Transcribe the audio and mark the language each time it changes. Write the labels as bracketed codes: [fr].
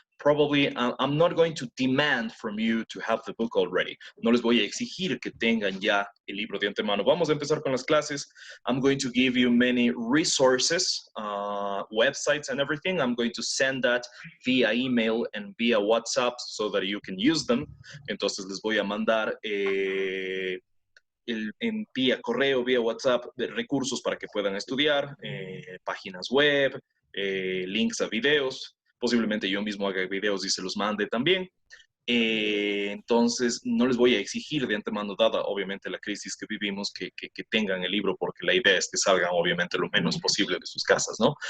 [en] probably I'm not going to demand from you to have the book already. [es] No les voy a exigir que tengan ya el libro de antemano. Vamos a empezar con las clases. [en] I'm going to give you many resources, websites and everything. I'm going to send that via email and via WhatsApp so that you can use them. [es] Entonces les voy a mandar vía correo, vía WhatsApp, recursos para que puedan estudiar, páginas web, links a videos. Posiblemente yo mismo haga videos y se los mande también. Entonces, no les voy a exigir de antemano, dada obviamente la crisis que vivimos, que tengan el libro, porque la idea es que salgan obviamente lo menos posible de sus casas, ¿no?